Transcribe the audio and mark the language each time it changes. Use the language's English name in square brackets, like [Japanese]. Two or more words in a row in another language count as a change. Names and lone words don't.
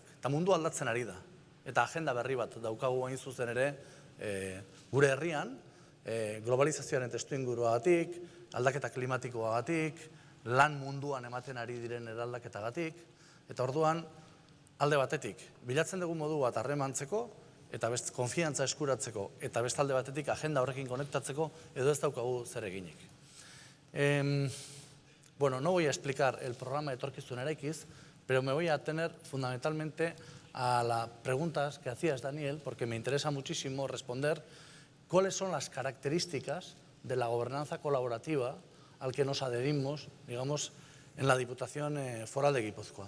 [Basque] Eta mundu aldatzen ari da. Eta agenda berri bat daukagu hain zuzen ere, gure herrian, globalizazioaren testuinguruagatik, aldaketa klimatikoagatik, lan munduan ematen ari diren eraldaketagatik, eta orduan, alde batetik, bilatzen dugu modu bat harremantzeko, eta konfiantza eskuratzeko, eta beste alde batetik agenda horrekin konektatzeko, edo ez daukagu zer eginik. [Spanish] No voy a explicar el programa de Etorkizun Eraikiz, pero me voy a atener fundamentalmente a las preguntas que hacías, Daniel, porque me interesa muchísimo responder cuáles son las características de la gobernanza colaborativa al que nos adherimos, digamos, en la Diputación Foral de Guipúzcoa.